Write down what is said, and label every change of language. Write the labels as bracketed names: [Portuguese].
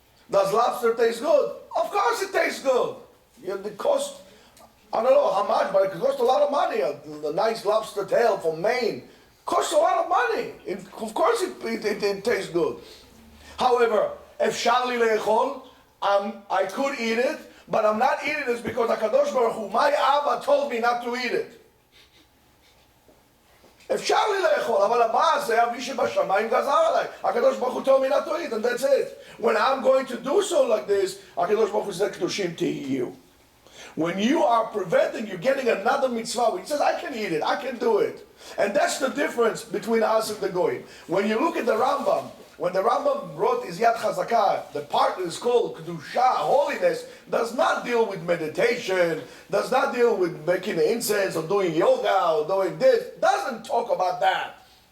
[English] Does lobster taste good? Of course it tastes good. It costs, I don't know how much, but it costs a lot of money. The nice lobster tail from Maine Costs a lot of money. Of course it tastes good. However, [Hebrew] אפשר לי לאכול, [English] I could eat it, but I'm not eating it because HaKadosh Baruch Hu, my Abba told me not to eat it. [Hebrew] אפשר לי לאכול, אבל המעשה, אבי שבשמיים גזר עליי. [English] הקדוש ברוך הוא told me not to eat, and that's it. When I'm going to do so like this, הקדוש ברוך הוא said, [Hebrew] Kedoshim תהיו. [English] When you are preventing, you're getting another mitzvah. When he says, I can eat it, I can do it. And that's the difference between us and the Goyim. When you look at the Rambam, when the Rambam wrote his Yad Chazakah, the part that is called Kedusha, holiness, does not deal with meditation, does not deal with making incense or doing yoga or doing this, doesn't talk about that.